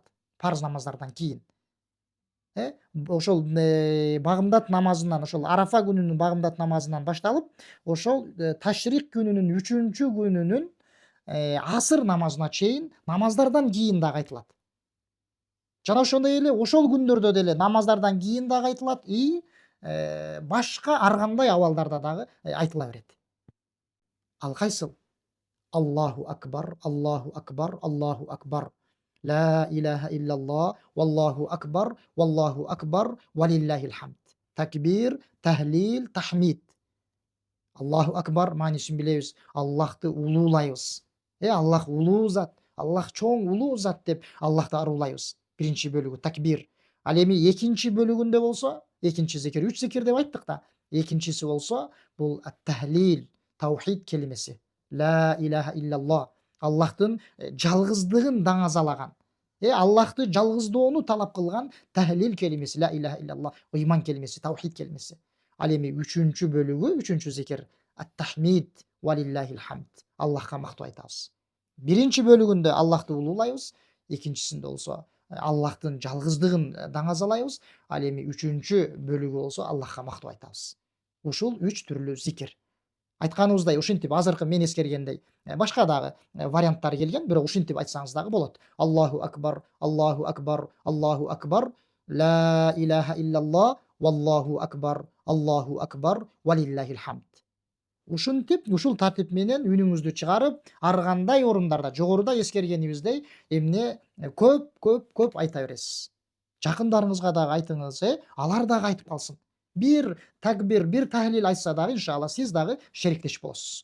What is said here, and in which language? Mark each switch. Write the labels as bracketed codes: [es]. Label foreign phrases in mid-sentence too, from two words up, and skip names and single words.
[ky] Парыз намаздардан кийин. Ошол багымдат намазынан, ошол Арафа күнүнүн багымдат намазынан башталып, ошол ташрик күнүнүн 3-чү күнүнүн асыр намазына чейин намаздардан кийин дагы айтылат. Жана ошондой эле ошол күндөрдө деле намаздардан кийин дагы айтылат и башка ар кандай абалдарда дагы айтыла берет. Ал кайсыл? [ar] الله أكبر، الله أكبر، الله أكبر. لا إله إلا الله، والله أكبر، ولله الحمد. [ky] Такбир, тахлил, тахмид. [ar] الله أكبر [ky] маанисин билебиз. Аллахты улуулайбыз. Аллах улуу зат, Аллах чоң улуу зат деп Аллахты аруулайбыз. Биринчи бөлүгү такбир. Ал эми экинчи бөлүгүндө болсо, экинчи зикир, 3 зикир деп айттык да. Экинчиси болсо, бул ат-тахлил, таухид келимеси. [ar] لا إله إلا الله. [ky] Аллахтын жалгыздыгын даңазалаган. Аллахты жалгыздоону талап кылган тахлил келимеси, [ar] لا إله إلا الله, [ky] ыйман келимеси, таухид келимеси. Ал эми 3-чү бөлүгү, 3-чү зикир [ar] التحميد ولله الحمد. [ky] Аллахка мактоо айтабыз. Биринчи бөлүгүндө Аллахты улуулайбыз, экинчисинде болсо Аллахтын жалгыздыгын даңазалайбыз, ал эми 3-чү бөлүгү болсо Аллахка мактоо айтабыз. Ушул 3 түрлүү зикир. Айтканыбыздай, ушинтип азыркы мен эскергендей, башка дагы варианттары келген, бирок ушинтип айтсаңыз дагы болот. [ar] الله أكبر، الله أكبر، الله أكبر، لا إله إلا الله، والله أكبر، ولله الحمد. [ky] Ушинтип, ушул тартип менен үнүңүздү чыгарып, ар кандай орундарда, жогоруда эскергенибиздей, көп айта бересиз. Жакындарыңызга дагы айтыңыз, алар дагы айтып калсын. Бир такбир, бир тахлил айтса дагы, иншалла, сиз дагы шериктеш болосуз.